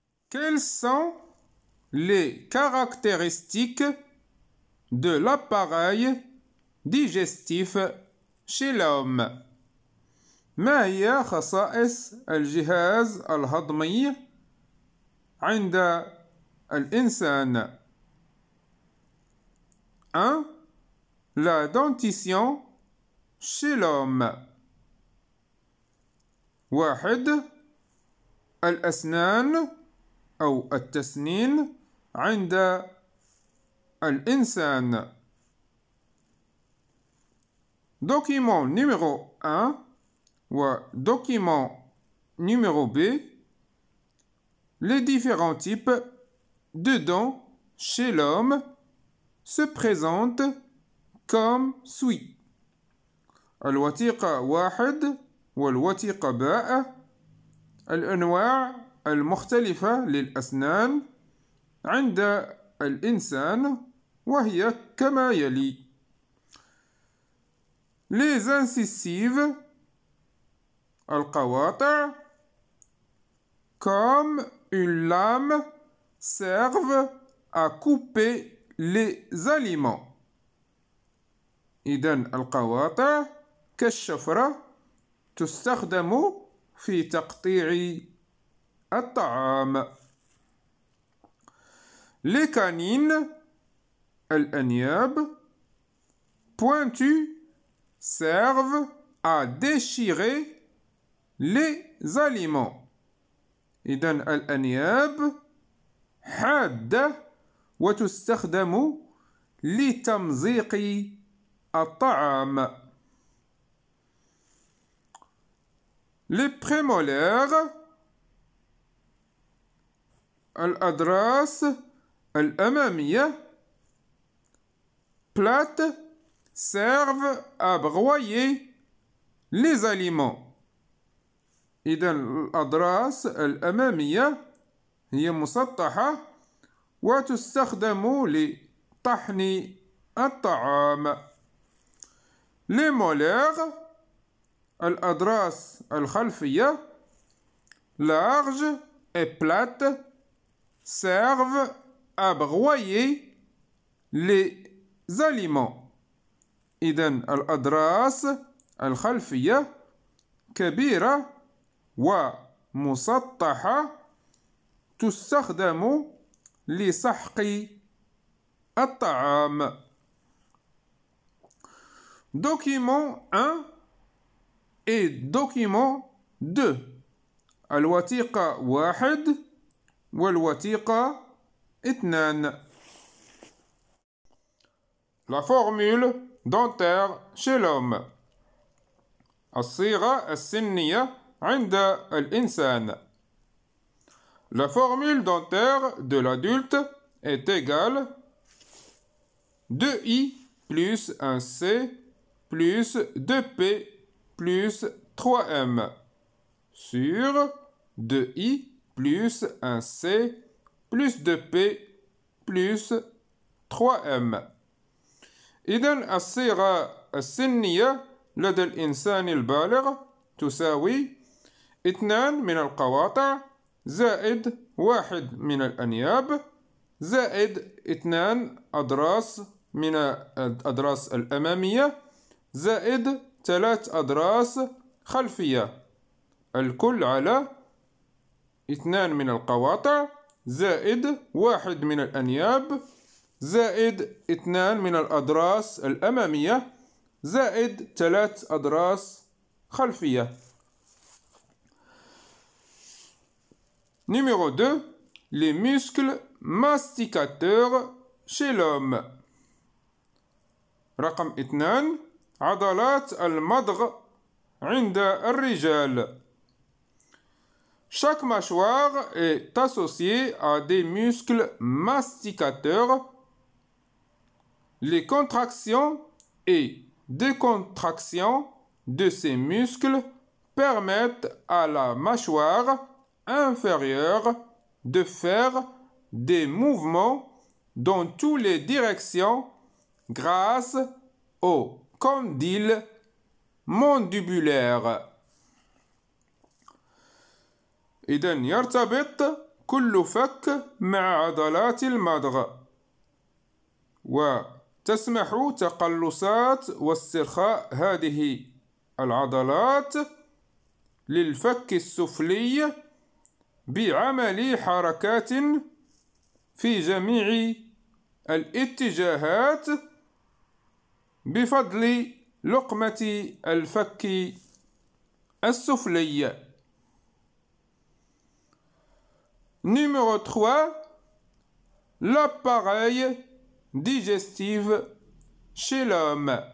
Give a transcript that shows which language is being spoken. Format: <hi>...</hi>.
<fr>Quelles sont les caractéristiques de l'appareil digestif chez l'homme؟</fr> <ar>ما هي خصائص الجهاز الهضمي عند الإنسان؟</ar> <fr>1. La dentition chez l'homme. 1.</fr> <ar>الأسنان أو التسنين عند الإنسان.</ar> <fr>Document numéro 1 ou document numéro B. Les différents types de dents chez l'homme se présentent comme suit.</fr> <ar>الوثيقة 1 والوثيقة باء. الأنواع المختلفة للأسنان عند الإنسان وهي كما يلي.</ar> <fr>Les incisives</fr> <ar>القواطع</ar> <fr>comme une lame servent à couper les aliments.</fr> <ar>إذن القواطع كالشفرة تستخدم في تقطيع الطعام.</ar> <fr>Les canines</fr> <ar>الأنياب</ar> <fr>pointues servent à déchirer les aliments.</fr> <ar>إذن الأنياب حادة وتستخدم لتمزيق الطعام.</ar> <fr>Les prémolaires</fr> <ar>الأضراس الأمامية</ar> <fr>plates servent à broyer les aliments.</fr> <ar>إذن الأضراس الأمامية هي مسطحة وتستخدم لطحن الطعام.</ar> <fr>Les molaires</fr> <ar>الأضراس الخلفية</ar> <fr>larges et plates servent à broyer les aliments.</fr> <ar>إذن الأضراس الخلفية كبيرة ومسطحة تستخدم لسحق الطعام.</ar> <fr>Document 1 et document 2.</fr> <ar>الوثيقة 1 والوثيقة 2.</ar> <fr>La formule dentaire chez l'homme.</fr> <ar>الصيغة السنية عند الإنسان.</ar> <fr>La formule dentaire de l'adulte est égale 2i plus 1c plus 2p plus 3m sur 2i plus 1c plus 2p plus 3m.</fr> <ar>إذن الصيغة السنية لدى الإنسان البالغ تساوي 2 من القواطع زائد 1 من الأنياب زائد 2 أضراس من الأضراس الأمامية زائد 3 أضراس خلفية، الكل على 2 من القواطع زائد 1 من الأنياب زائد 2 من الأضراس الأمامية زائد 3 أضراس خلفية.</ar> <fr>Numéro 2. Les muscles masticateurs chez l'homme.</fr> <ar>رقم 2. عضلات المضغ عند الرجال.</ar> <fr>Chaque mâchoire est associée à des muscles masticateurs. Les contractions et décontractions de ces muscles permettent à la mâchoire inférieure de faire des mouvements dans toutes les directions grâce au condyle mandibulaire.</fr> <ar>إذن يرتبط كل فك مع عضلات المضغ، وتسمح تقلصات واسترخاء هذه العضلات للفك السفلي بعمل حركات في جميع الاتجاهات بفضل لقمة الفك السفلي.</ar> <fr>Numéro 3. L'appareil digestif chez l'homme.</fr>